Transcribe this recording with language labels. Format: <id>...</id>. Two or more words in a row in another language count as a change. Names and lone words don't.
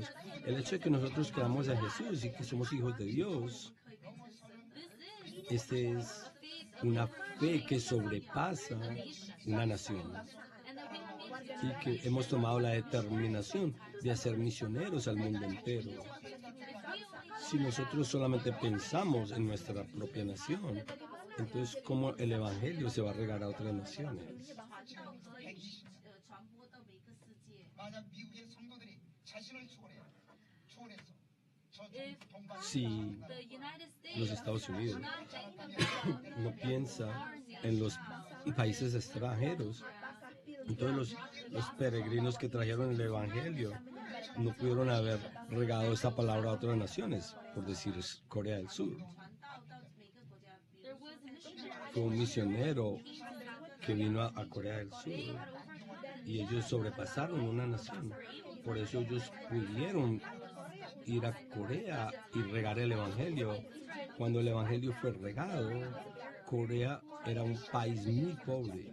<es>El hecho de que nosotros creamos a Jesús y que somos hijos de Dios, este es una fe que sobrepasa una nación y que hemos tomado la determinación de hacer misioneros al mundo entero. Si nosotros solamente pensamos en nuestra propia nación, entonces ¿cómo el evangelio se va a regar a otras naciones?</es> <ko>만약 미국의 성도들이 자신을 초월해서</ko> <es>Si</es> <en>the United States</en> <es>los Estados Unidos no piensa en los países extranjeros, entonces los peregrinos que trajeron el evangelio no pudieron haber regado esta palabra a otras naciones, por decir Corea del Sur.</es> <en>there was a missionary</en> <es>Fue un misionero que vino a Corea del Sur y ellos sobrepasaron una nación. Por eso ellos pudieron ir a Corea y regar el evangelio. Cuando el evangelio fue regado, Corea era un país muy pobre.</es>